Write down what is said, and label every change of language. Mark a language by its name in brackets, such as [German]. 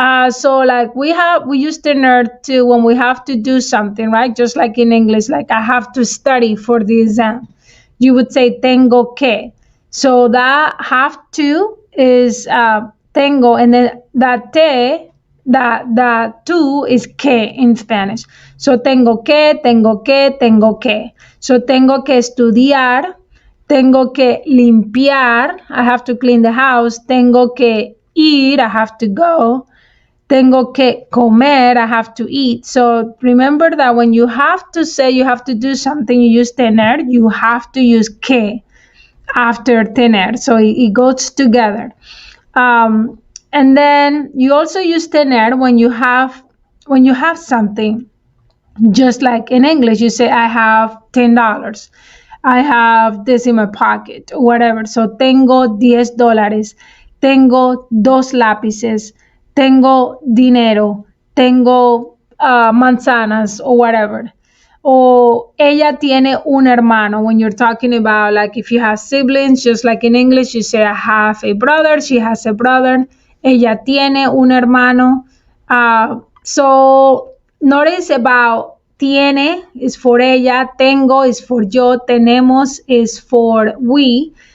[English] So like we use tener to when we have to do something, right? Just like in English, like I have to study for the exam. You would say tengo que. So that have to is tengo, and then that te, that tu is que in Spanish. [Spanish] So tengo que, tengo que, tengo que. [English] So [Spanish] tengo que estudiar, tengo que limpiar, [English] I have to clean the house, [Spanish] tengo que ir, [English] I have to go, [Spanish] tengo que comer, [English] I have to eat. So remember that when you have to say you have to do something, you use tener, you have to use que after tener. So it goes together. And then you also use tener when you have something. Just like in English, you say, I have $10. I have this in my pocket, or whatever. [Spanish] So tengo $10. Tengo dos lápices. Tengo dinero. Tengo manzanas, [English] or whatever. [Spanish] Or ella tiene un hermano. [English] When you're talking about, like, if you have siblings, just like in English, you say, I have a brother. She has a brother. [Spanish] Ella tiene un hermano. [English] So notice about tiene is for ella, tengo is for yo, tenemos is for we.